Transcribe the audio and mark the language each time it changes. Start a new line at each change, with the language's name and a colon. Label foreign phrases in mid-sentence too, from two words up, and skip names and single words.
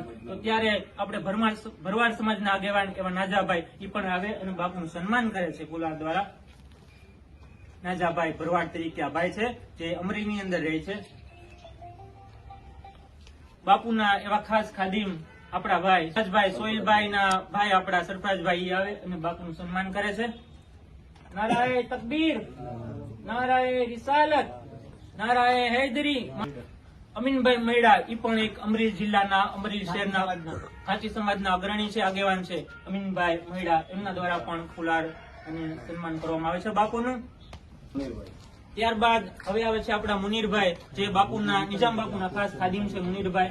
Gujarati: તો ત્યારે આપણે ભરવાડ સમાજના આગેવાન એવા નાજાભાઈ એ પણ આવે અને બાપુનું સન્માન કરે છે ફુલાર દ્વારા। નાજાભાઈ ભરવાડ તરીકે આ ભાઈ છે જે અમરેલીની અંદર રહે છે। બાપુના એવા ખાસ ખાદીમ આપણા ભાઈ રાજભાઈ સોહિલભાઈ ના ભાઈ આપણા સરફરાજભાઈ આવે અને બાપુનું સન્માન કરે છે।
Hindi: नाराए तकबीर, नाराए रिसालत, नाराए हैदरी।
Gujarati: અમીનભાઈ મૈડા એ પણ એક અમરેલી જિલ્લાના અમરેલી શહેરના ખાંચી સમાજના અગ્રણી છે, આગેવાન છે અમીનભાઈ મૈડા, એમના દ્વારા પણ ફુલાર અને સન્માન કરવામાં આવે છે બાપુનું। ત્યારબાદ હવે આવે છે આપણા મુનીરભાઈ, જે બાપુના નિજામ બાપુના ખાસ ખાદિમ છે મુનીરભાઈ.